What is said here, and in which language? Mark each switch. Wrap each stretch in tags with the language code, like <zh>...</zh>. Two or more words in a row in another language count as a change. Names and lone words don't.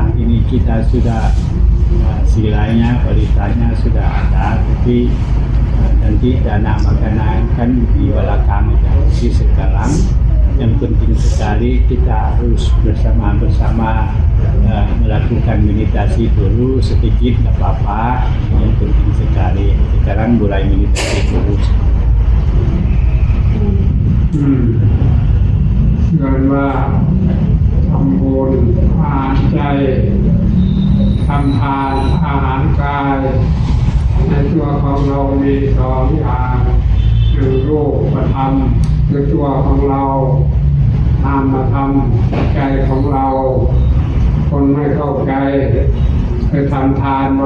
<id>Ini kita sudah silanya, beritanya sudah ada, tapi nanti dana makanan kan di belakang. Jadi sekarang yang penting sekali kita harus bersama-sama melakukan meditasi dulu sedikit, tidak apa-apa. Yang penting sekali sekarang mulai meditasi dulu.</id> <th>เรียนว่าทำบุญอาหารใจทำทานอาหารกายในตัวของเรามีสองอย่างคือรูปธรรมคือตัวของเรานามธรรมใจของเราคนไม่เข้าใจไปทำทานบ</th>